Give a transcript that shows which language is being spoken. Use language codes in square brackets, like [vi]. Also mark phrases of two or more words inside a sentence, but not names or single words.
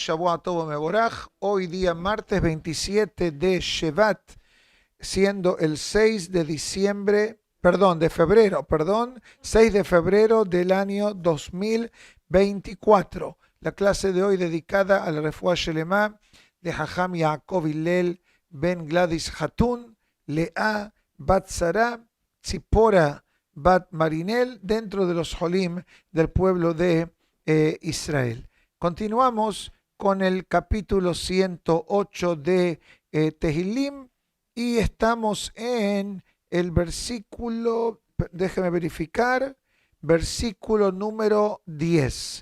[he] שבוע טוב מבורך. [es] Hoy día martes 27 de Shevat, siendo el 6 de diciembre, perdón, de febrero, perdón, 6 de febrero del año 2024. La clase de hoy dedicada al [he] רפואה שלמה [es] de Jajam Yaakov Hillel Ben Gladys Hatun, Lea Bat Sarah, Tzipora Bat Marinel, dentro de los Jolim del pueblo de Israel. Continuamos con el capítulo 108 de Tehilim y estamos en el versículo, déjeme verificar, versículo número 10.